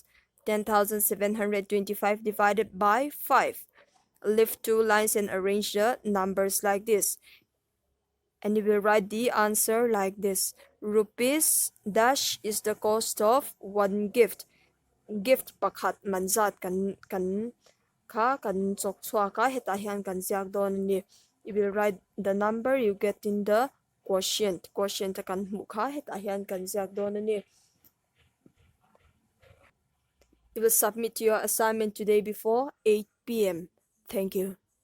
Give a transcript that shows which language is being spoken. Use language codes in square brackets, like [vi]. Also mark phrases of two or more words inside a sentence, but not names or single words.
[en] 10,725 divided by 5. Lift 2 lines and arrange the numbers like this. And you will write the answer like this. Rupees dash is the cost of one gift. [lus] Gift pakhat manzat kan chok chua ka heta hian kan ziak don ni. [en] You will write the number you get in the quotient. [lus] Quotient kan mu kha heta hian kan ziak don ni. [en] You will submit your assignment today before 8 p.m. Thank you.